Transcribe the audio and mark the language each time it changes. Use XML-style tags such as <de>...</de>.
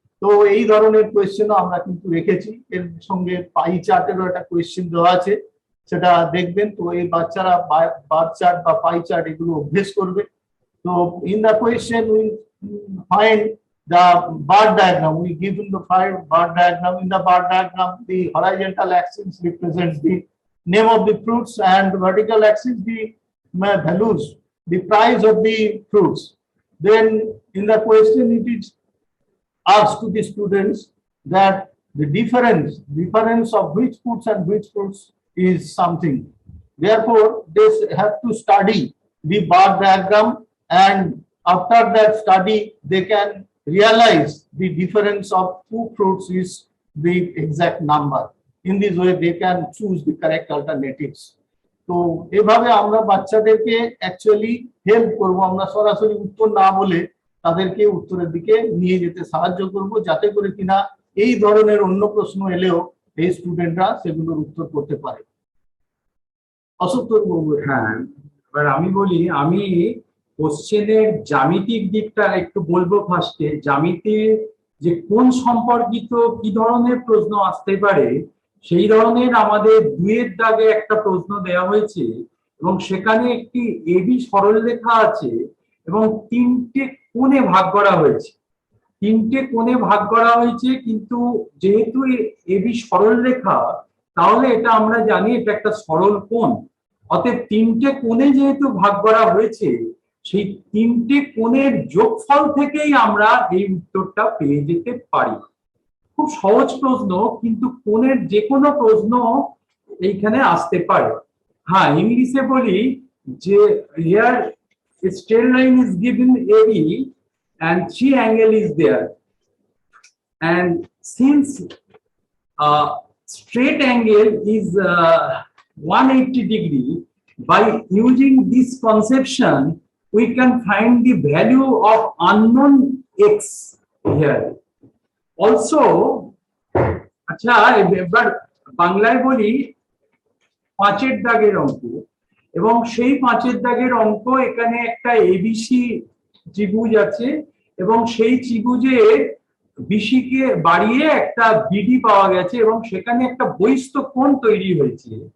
<bn>তো এই ধরনের কোয়েশ্চেনও আমরা কিন্তু রেখেছি, এর সঙ্গে পাই চার্টেরও একটা কোয়েশ্চেন দেওয়া আছে, সেটা দেখবেন। তো এই বাচ্চারা বার চার্ট বা পাই চার্ট এগুলো অভ্যেস করবে।</bn> <en>তো in the question will find the bar diagram. We give him the 5 bar diagram. In the bar diagram, the horizontal axis represents the name of the fruits and vertical axis the values, the price of the fruits. Then in the question it is asked to the students that the difference of which fruits and which fruits is something. Therefore, they have to study the bar diagram, and after that study they can realize the difference of two fruits is the exact number. In this way they can choose the correct alternatives.</en> <bn>তো এভাবে আমরা বাচ্চাদেরকে actually help করব, আমরা সরাসরি উত্তর না বলে তাদেরকে উত্তরের দিকে নিয়ে যেতে সাহায্য করব, যাতে করে কিনা এই ধরনের অন্য প্রশ্ন এলেও এই স্টুডেন্টরা সেগুলোর উত্তর করতে পারে। অসত্তর বাবু। হ্যাঁ, এবার আমি বলি, আমি কোশ্চেনের জ্যামিতিক দিকটা একটু বলবো। ফার্স্টে জ্যামিতির যে কোন সম্পর্কিত কি ধরনের প্রশ্ন আসতে পারে সেই ধরনের আমাদের 2 এর দাগে একটা প্রশ্ন দেওয়া হয়েছে, এবং সেখানে একটি এবি সরলরেখা আছে এবং 3টে কোণে ভাগ করা হয়েছে। 3টে কোণে ভাগ করা হয়েছে, কিন্তু যেহেতু এবি সরলরেখা তাহলে এটা আমরা জানি এটা একটা সরল কোণ। অতএব 3টে কোণে যেহেতু ভাগ করা হয়েছে সেই 3টে কোণের যোগফল থেকেই আমরা এই উত্তরটা পেয়ে যেতে পারি। খুব সহজ প্রশ্ন, কিন্তু কোণের যে কোনো প্রশ্ন এইখানে আসতে পারে। হ্যাঁ, ইংলিশে বলি যে</bn> <en>Here straight line is given AB and 3 angle is there, and since straight angle is 180 degree, by using this conception we can find the value of unknown x here also.</en> <bn>আচ্ছা, এবার বাংলায় বলি 5 এর দাগের অঙ্ক, এবং সেই 5 এর দাগের অঙ্ক এখানে একটা এবিসি ত্রিভুজ আছে, এবং সেই ত্রিভুজে বিসি কে বাড়িয়ে একটা বিডি পাওয়া গেছে, এবং সেখানে একটা বহিস্থ কোণ তৈরি হয়েছে।</bn>